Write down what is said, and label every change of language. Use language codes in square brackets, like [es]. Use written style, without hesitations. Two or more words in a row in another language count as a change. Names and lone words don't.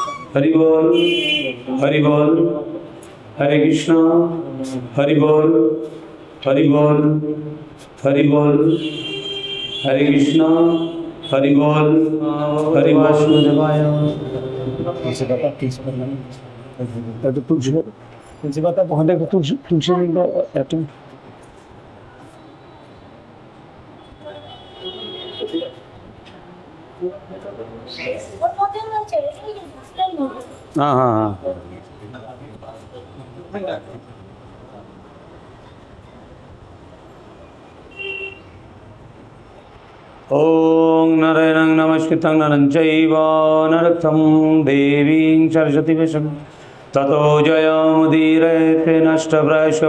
[hi] हरि बोल, हरि बोल, हरे कृष्णा, हरि बोल, हरि बोल, हरि बोल, हरे कृष्णा, हरि बोल, हरि वासुदेवाय। तुलसी पत्ता पहुंचे तो तुलसी हाँ हाँ हाँ। [sa] ओम नारायणं नमस्कृतं नरं चैव नरोत्तमं देवीं सरस्वतीं व्यासं ततो जयमुदीरये नष्टप्रायेषु